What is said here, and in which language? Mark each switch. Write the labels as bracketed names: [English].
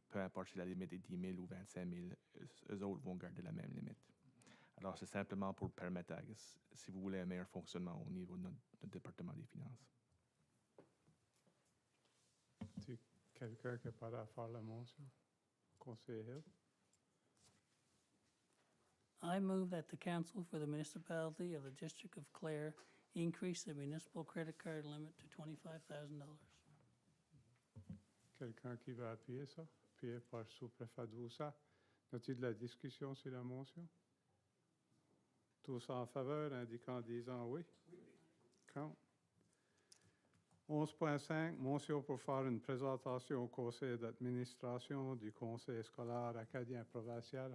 [French] Peu importe si la limite est 10 000 ou 25 000, eux autres vont garder la même limite. Alors, c'est simplement pour permettre, si vous voulez, un meilleur fonctionnement au niveau de notre département des finances. Quelqu'un qui est prêt à faire la motion? Conseil Hill? [English] I move that the council for the municipality of the District of Clare increase the municipal credit card limit to $25,000. [French] Quelqu'un qui va appuyer ça? Appuyé par sous-préfet Doussa. Y a-t-il de la discussion sur la motion? Tous en faveur, indiquant en disant oui. Contre? 11.5, motion pour faire une présentation au conseil d'administration du conseil scolaire acadien provincial.